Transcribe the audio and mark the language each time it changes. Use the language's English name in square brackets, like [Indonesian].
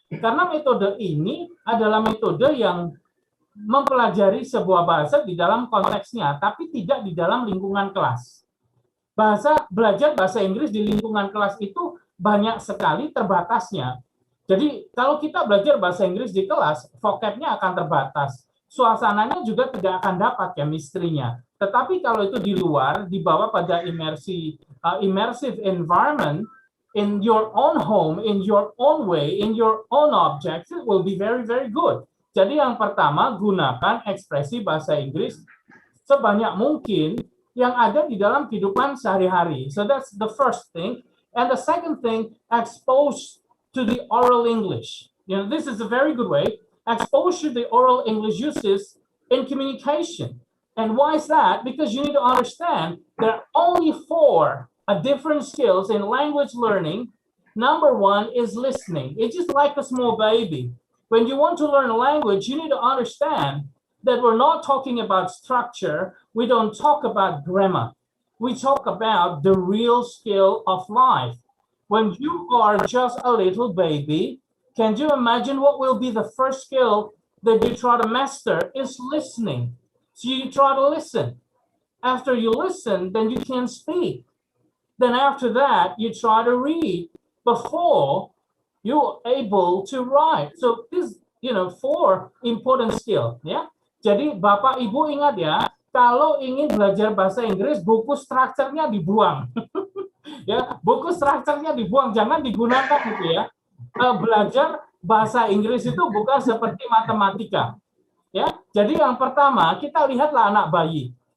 [Indonesian] Karena metode ini adalah metode yang mempelajari sebuah bahasa di dalam konteksnya, tapi tidak di dalam lingkungan kelas. Belajar bahasa Inggris di lingkungan kelas itu banyak sekali terbatasnya. Jadi kalau kita belajar bahasa Inggris di kelas, vocabnya akan terbatas. Suasananya juga tidak akan dapat chemistry-nya. Tetapi kalau itu di luar, dibawa pada [English] immersive environment, in your own home, in your own way, in your own objects, it will be very, very good. Jadi yang pertama, gunakan ekspresi bahasa Inggris sebanyak mungkin yang ada di dalam kehidupan sehari-hari. So that's the first thing. And the second thing, expose to the oral English. You know, this is a very good way. Expose to the oral English uses in communication. And why is that? Because you need to understand there are only 4 different skills in language learning. Number 1 is listening. It's just like a small baby. When you want to learn a language, you need to understand that we're not talking about structure. We don't talk about grammar. We talk about the real skill of life. When you are just a little baby, can you imagine what will be the first skill that you try to master is listening. So you try to listen. After you listen, then you can speak. Then after that, you try to read before you're able to write. So this, 4 important skill. [Indonesian] Ya. Jadi Bapak Ibu ingat ya, kalau ingin belajar bahasa Inggris, buku strukturnya dibuang. Ya, buku strukturnya dibuang, jangan digunakan gitu ya. Belajar bahasa Inggris itu bukan seperti matematika. Ya, jadi yang pertama kita lihatlah anak bayi.